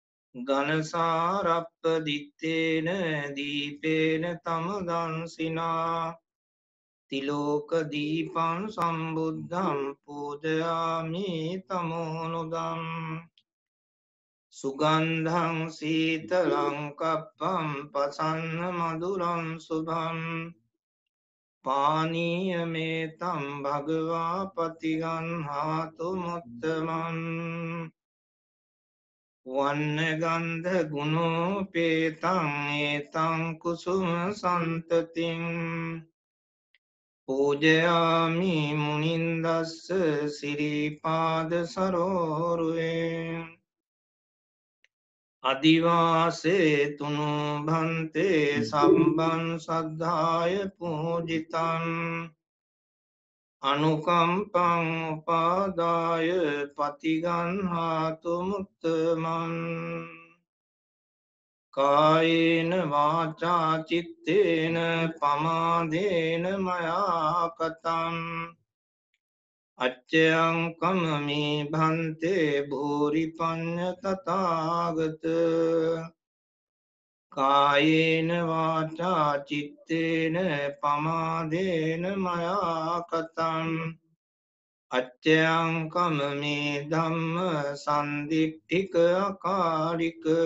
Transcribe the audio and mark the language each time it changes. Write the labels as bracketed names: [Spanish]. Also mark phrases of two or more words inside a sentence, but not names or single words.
[Pali] ඝනසාරප්පදිත්තේන දීපේන තමදන්සිනා තිලෝක දීපං සම්බුද්ධං පූජයාමි තමෝනුදම් සුගන්ධං සීතලං කප්පං පසන්න මధుරං සුභං පානීයමේතං භගවා පතිගන්හාතු මුත්තමන් වන්නගන්ධ ගුණෝපේතං ඒතං කුසුම සන්තතින් පූජයාමි මුනින්දස්ස සිරිපාද සරෝරුවේ අදිවාසේ තුනු භන්තේ සම්බන් සද්ධාය පූජිතං අනුකම්පං උපාදාය පතිගන්හාතු මුත්තමන් කායේන වාචා චිත්තේන පමාදේන මයා කතං අච්චයං කමමි භන්තේ භූරි පඤ්ඤ තථාගත කායේන වාචා චිත්තේන පමාදේන මයා කතං අච්චයං කමමි ධම්ම සන්දිට්ඨික අකාලික